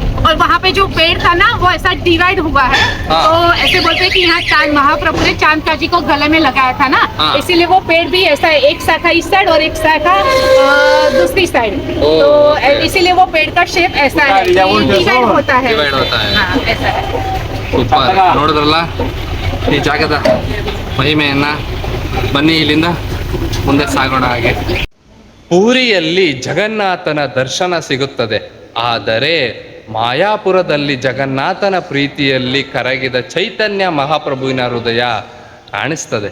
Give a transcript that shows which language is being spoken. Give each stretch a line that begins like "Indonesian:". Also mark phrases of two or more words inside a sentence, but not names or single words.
Hindi: और वहाँ पे जो पेड़ था ना वो ऐसा डिवाइड हुआ है, तो ऐसे बोलते हैं कि यहाँ चांद महाप्रभु ने चांद काजी को गले में लगाया था ना, इसीलिए वो पेड़ भी ऐसा है, एक शाखा इस साइड और एक शाखा दूसरी साइड, तो इसीलिए वो पेड़ का शेप ऐसा है, डिवाइड होता है। हाँ, ऐसा है।
Kannada: ಸೂಪರ್. ನೋಡಿದ್ರಲ್ಲ ಈ ಜಾಗದ ಮಹಿಮೆಯನ್ನ. ಬನ್ನಿ ಇಲ್ಲಿಂದ ಮುಂದೆ ಸಾಗೋಣ. ಹಾಗೆ ಪೂರಿಯಲ್ಲಿ ಜಗನ್ನಾಥನ ದರ್ಶನ ಸಿಗುತ್ತದೆ, ಆದರೆ ಮಾಯಾಪುರದಲ್ಲಿ ಜಗನ್ನಾಥನ ಪ್ರೀತಿಯಲ್ಲಿ ಕರಗಿದ ಚೈತನ್ಯ ಮಹಾಪ್ರಭುವಿನ ಹೃದಯ ಕಾಣಿಸ್ತದೆ.